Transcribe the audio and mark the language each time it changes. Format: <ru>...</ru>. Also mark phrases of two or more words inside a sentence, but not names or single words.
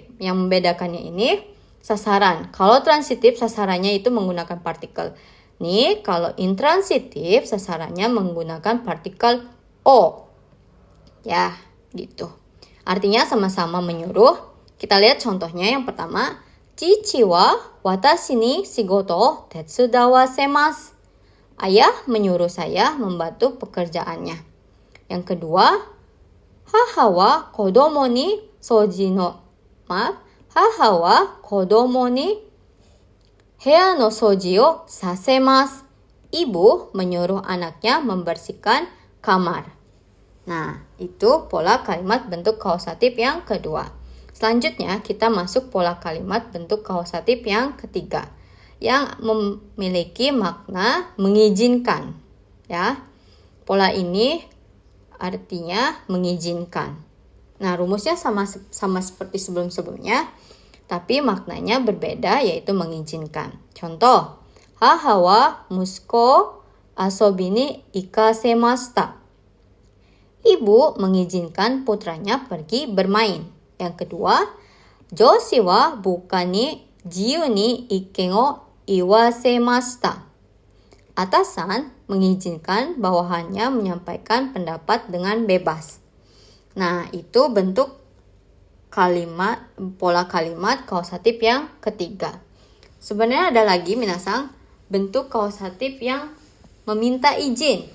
<id>Yang membedakannya ini sasaran. Kalau transitif sasarannya itu menggunakan partikel ni, kalau intransitif sasarannya menggunakan partikel o. Ya, gitu. Artinya sama-sama menyuruh. Kita lihat contohnya yang pertama,</id> <ja>父は私に仕事を手伝わせます.</ja> <id>Ayah menyuruh saya membantu pekerjaannya. Yang kedua,</id> <ja>母は子供に 母は子供に部屋の掃除をさせます.</ja> <id>Ibu menyuruh anaknya membersihkan kamar. Nah, itu pola kalimat bentuk kausatif yang kedua. Selanjutnya kita masuk pola kalimat bentuk kausatif yang ketiga, yang memiliki makna mengizinkan. Ya, pola ini artinya mengizinkan. Nah, rumusnya sama seperti sebelum-sebelumnya, tapi maknanya berbeda yaitu mengizinkan. Contoh,</id> <ja>母は息子遊びに行かせました.</ja> <id>Ibu mengizinkan putranya pergi bermain. Yang kedua,</id> <ja>上司は部下に自由に意見を言わせました.</ja> <id>Atasan mengizinkan bawahannya menyampaikan pendapat dengan bebas. Nah, itu bentuk kalimat, pola kalimat kausatif yang ketiga. Sebenarnya ada lagi minasan bentuk kausatif yang meminta izin.</id>